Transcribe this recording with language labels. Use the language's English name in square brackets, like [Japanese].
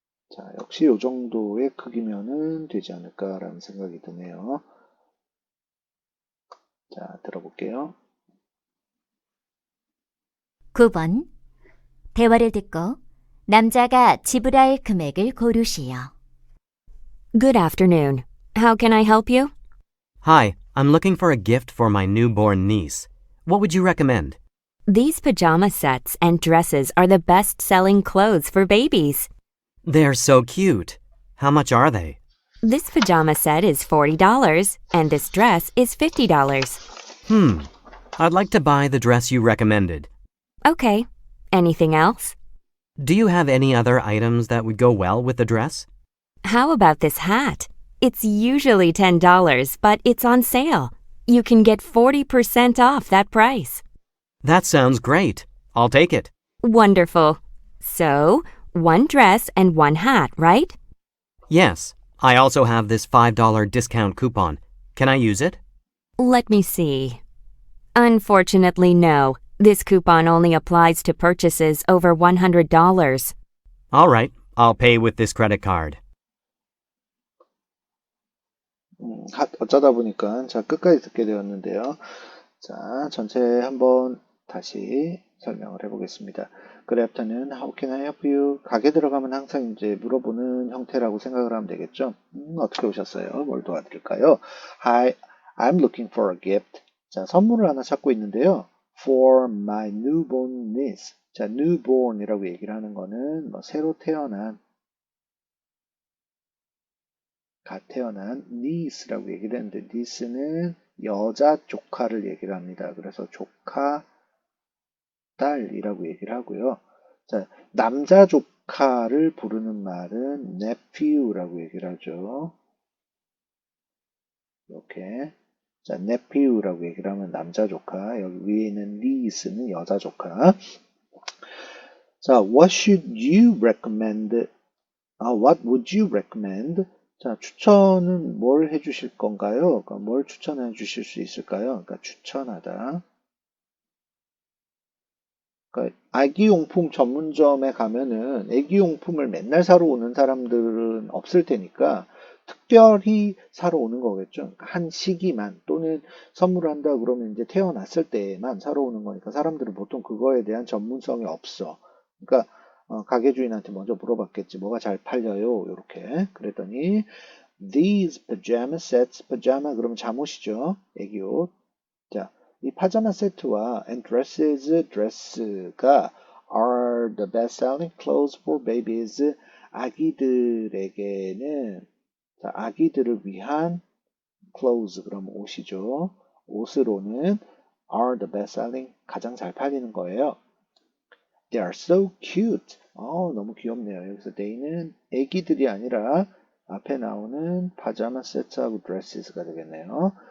[Korean] 자, 역시 이 정도의 크기면은 되지 않을까라는 생각이 드네요. 자, 들어볼게요. 9번. 대화를 듣고 남자가 지불할 금액을 고르시오. [English] Good afternoon. How can I help you? Hi, I'm looking for a gift for my newborn niece. What would you recommend? These pajama sets and dresses are the best-selling clothes for babies. They're so cute. How much are they? This pajama set is $40 and this dress is $50. I'd like to buy the dress you recommended. Okay. Anything else? Do you have any other items that would go well with the dress? How about this hat? It's usually $10, but it's on sale. You can get 40% off that price. That sounds great. I'll take it. Wonderful. So, one dress and one hat, right? Yes, I also have this $5 discount coupon. Can I use it? Let me see. Unfortunately, no. This coupon only applies to purchases over $100. All right, I'll pay with this credit card. [Korean] 어쩌다 보니까 자 끝까지 듣게 되었는데요. 자, 전체 한번 다시 설명을 해보겠습니다. [English] Good afternoon. How can I help you? [Korean] 가게 들어가면 항상 이제 물어보는 형태라고 생각을 하면 되겠죠. 어떻게 오셨어요? 뭘 도와드릴까요? [English] Hi, I'm looking for a gift. [Korean] 자, 선물을 하나 찾고 있는데요. [English] For my newborn niece. [Korean] 자, newborn이라고 얘기를 하는 거는 뭐 새로 태어난 갓 태어난 niece라고 얘기를 했는데 niece는 여자 조카를 얘기를 합니다. 그래서 조카 딸이라고 얘기를 하고요. 자, 남자 조카를 부르는 말은 nephew라고 얘기를 하죠. 이렇게 자, nephew라고 얘기를 하면 남자 조카, 여기 위에 있는 niece는 여자 조카. [English] 자, what should you recommend? What would you recommend? [Korean] 자, 추천은 뭘 해주실 건가요? 그러니까 뭘 추천해 주실 수 있을까요? 그러니까 추천하다. 그러니까 아기용품 전문점에 가면은 아기용품을 맨날 사러 오는 사람들은 없을 테니까 특별히 사러 오는 거겠죠. 그러니까 한 시기만 또는 선물을 한다 그러면 이제 태어났을 때만 사러 오는 거니까 사람들은 보통 그거에 대한 전문성이 없어. 그러니까 가게 주인한테 먼저 물어봤겠지. 뭐가 잘 팔려요? 이렇게 그랬더니 [English] these pajama sets, [Korean] pajama 그러면 잠옷이죠. 애기 옷. 자, 이 파자마 세트와 [English] and dresses, dress가 are the best-selling clothes for babies. [Korean] 아기들에게는 자, 아기들을 위한 clothes 그럼 옷이죠. 옷으로는 [English] are the best-selling [Korean] 가장 잘 팔리는 거예요. [English] They are so cute. [Korean] 너무 귀엽네요. 여기서 they는 애기들이 아니라 앞에 나오는 파자마 세트하고 드레스가 되겠네요.